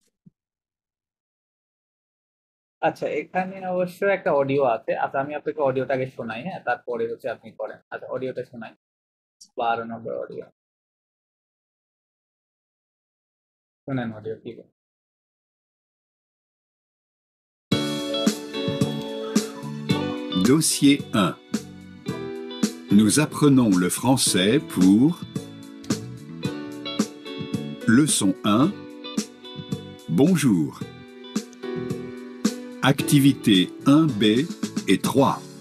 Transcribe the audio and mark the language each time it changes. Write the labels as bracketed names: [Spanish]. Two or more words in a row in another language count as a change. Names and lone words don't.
[Bangla] আচ্ছা, এখানে অবশ্য একটা অডিও আছে। আচ্ছা, আমি আপনাকে অডিওটা আগে শোনাই, হ্যাঁ, তারপরে হচ্ছে আপনি করেন। আচ্ছা, অডিওটা শোনাই, 12 নম্বর অডিও, শোনেন অডিও কি বলে। [French] Dossier 1. Nous apprenons le français pour Leçon 1. Bonjour. Activité 1B et 3.